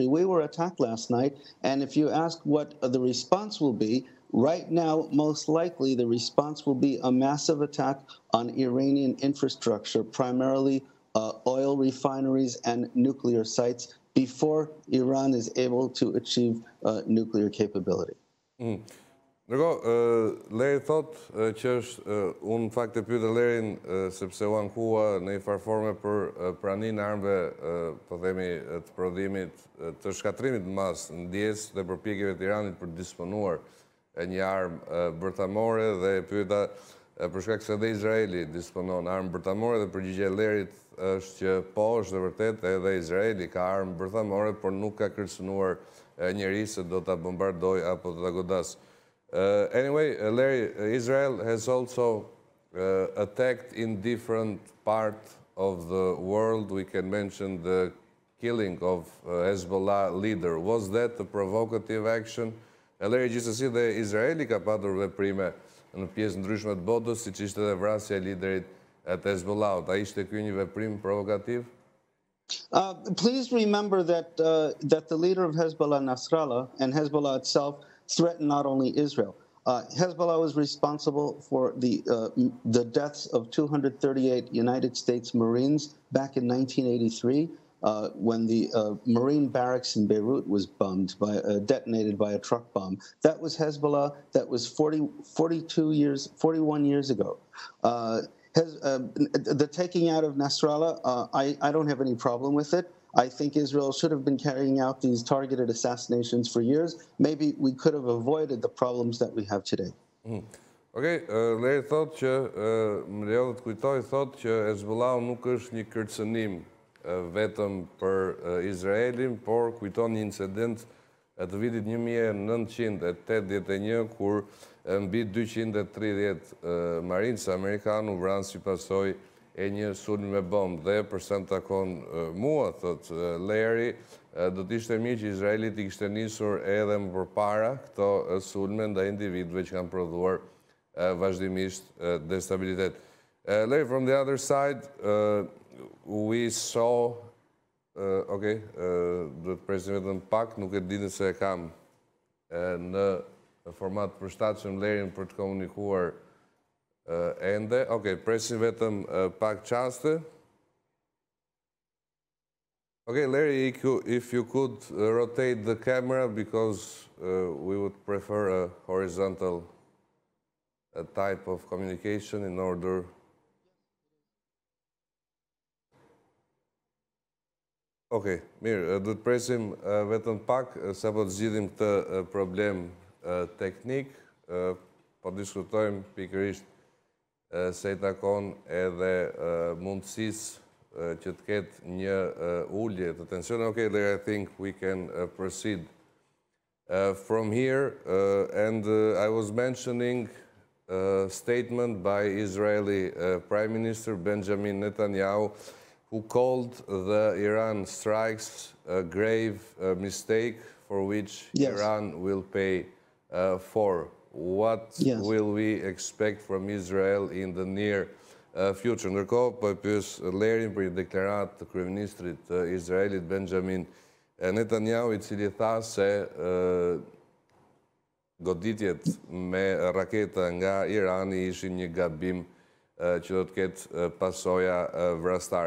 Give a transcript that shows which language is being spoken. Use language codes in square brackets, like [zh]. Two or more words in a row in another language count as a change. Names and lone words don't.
[en] We were attacked last night, and if you ask what the response will be, right now, most likely the response will be a massive attack on Iranian infrastructure, primarily oil refineries and nuclear sites, before Iran is able to achieve nuclear capability. [sq] Leri thot që është, unë në fakt e pyeta Lerin sepse u ankua në një farforme për praninë e armëve, po themi, të prodhimit, të shkatrimit në masë në ndjesë dhe përpjekjeve të Iranit për disponuar një armë bërthamore, dhe e pyeta për shkak se edhe Izraeli disponon armë bërthamore, dhe përgjigjja e Lerit është që po, është e vërtet, edhe Izraeli ka armë bërthamore, por nuk ka kërcënuar njeri se do ta bombardoj apo do ta godas. [en] Anyway, Larry, Israel has also attacked in different parts of the world. We can mention the killing of Hezbollah leader. Was that a provocative action? Larry, [sq] gjithsesi dhe Izraeli ka patur veprime në pjesë ndryshme të botës, siç ishte edhe vrasja e liderit të Hezbollahut. A ishte ky një veprim provokativ? [en] Please remember that that the leader of Hezbollah, Nasrallah, and Hezbollah itself threatened not only Israel. Hezbollah was responsible for the deaths of 238 United States Marines back in 1983 when the Marine barracks in Beirut was bombed detonated by a truck bomb. That was Hezbollah. That was 41 years ago. The taking out of Nasrallah, I don't have any problem with it. I think Israel should have been carrying out these targeted assassinations for years. Maybe we could have avoided the problems that we have today. [sq] Okay, Leri thot që, më lejo të kujtoj, thot që Hezbollahu nuk është një kërcënim vetëm për Izraelin, por kujton një incident të vitit 1981, kur mbi 230 marinës amerikanë u vranë si pasojë e një sulmi me bombë, dhe për sa më takon mua, thot Leri, do të ishte mirë që Izraeli t'i kishte nisur edhe më përpara këto sulme ndaj individëve që kanë prodhuar vazhdimisht destabilitet. Leri, [en] from the other side, we saw, [sq] okay, do të presim vetëm pak, nuk e di nëse e kam në format përshtatshëm Lerin për të komunikuar ende. Okay, presim vetëm pak qaste. [en] Okay, Larry, if you could rotate the camera, because we would prefer a horizontal type of communication in order. [sq] Okay, mirë, do të presim vetëm pak, sapo të zgjidhim këtë problem teknik, po diskutojmë pikërisht se i takon edhe mundësisë që të ketë një ullje të tensione. [en] Okay, there I think we can proceed from here. And I was mentioning a statement by Israeli Prime Minister Benjamin Netanyahu, who called the Iran strikes a grave mistake for which Iran will pay for. What will we expect from Israel in the near future? [sq] Ndërkohë, po e pyes Lerin për një deklaratë të kryeministrit të Izraelit Benjamin Netanyahu, i cili tha se goditjet me raketa nga Irani ishin një gabim që do të ketë pasoja vrastare.